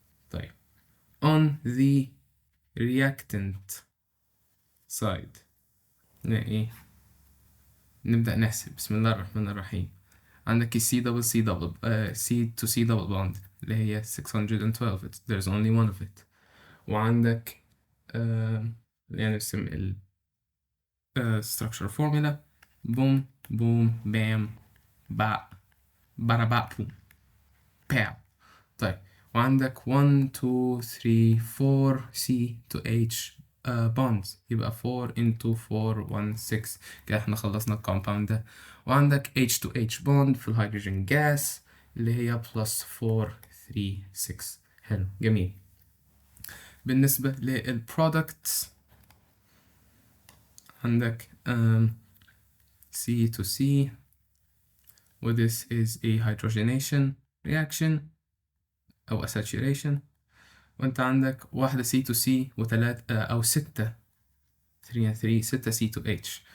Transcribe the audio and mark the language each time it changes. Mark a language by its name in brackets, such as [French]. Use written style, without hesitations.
[Arabic] طيب [English] on the reactant side [Arabic] نلاقي، نبدأ نحسب. بسم الله الرحمن الرحيم. [English] عندك ال C double C double C to C double bond [Arabic] اللي هي [English] 612. There's only one of it. [Arabic] وعندك يعني نرسم ال structure formula. بوم بوم بام با بارا با بوم باو. طيب وعندك 1 2 3 4 C to H bonds، يبقى 4 into 4 1 6. كده احنا خلصنا الكومباوند ده. وعندك H to H bond في الهيدروجين جاس اللي هي plus 4 3 6. حلو جميل. بالنسبة للبرودكتس عندك [English] C to C و this is a hydrogenation reaction أو a saturation. [Arabic] وانت عندك واحدة C to C وتلات أو ستة 6 C to H.